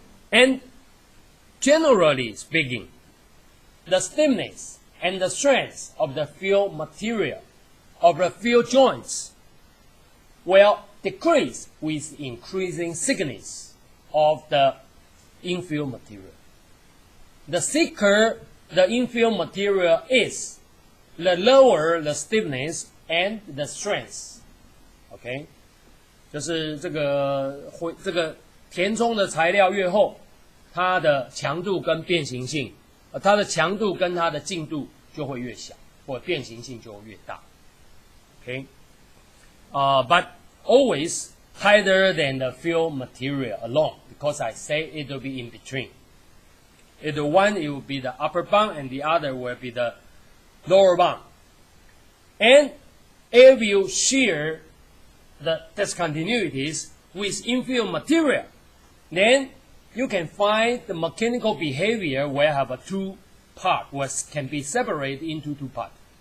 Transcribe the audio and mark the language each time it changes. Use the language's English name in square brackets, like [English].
[English] And generally speaking, the stiffness and the strength of the fill material of the fill joints will decrease with increasing thickness of the infill material. The thicker the infill material is, the lower the stiffness and the strength. [Chinese] OK， 就是这个填充的材料越厚，它的强度跟变形性，它的强度跟它的净度就会越小，或变形性就会越大。 [English] OK， but always tighter than the fill material alone, because I say it will be in between. Either one it will be the upper bound and the other will be the lower bound. And if you shear the discontinuities with infill material, then you can find the mechanical behavior will have a two part, which can be separated into two parts.